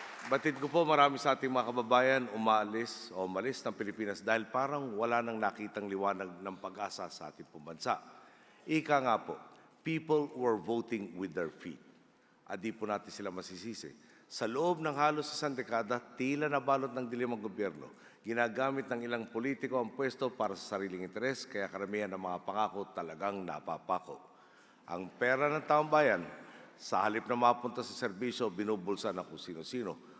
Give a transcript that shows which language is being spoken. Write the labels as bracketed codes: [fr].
[tl] Batid ko po marami sa ating mga kababayan umalis ng Pilipinas dahil parang wala nang nakitang liwanag ng pag-asa sa ating bansa. Ika nga po, [en] people were voting with their feet. [tl] At di po natin sila masisisi. Sa loob ng halos isang dekada, tila nabalot ng dilim ang gobyerno. Ginagamit ng ilang politiko ang pwesto para sa sariling interes, kaya karamihan ng mga pangako talagang napapako. Ang pera ng taong bayan, sa halip na mapunta sa serbisyo, binubulsa ng kung sino-sino.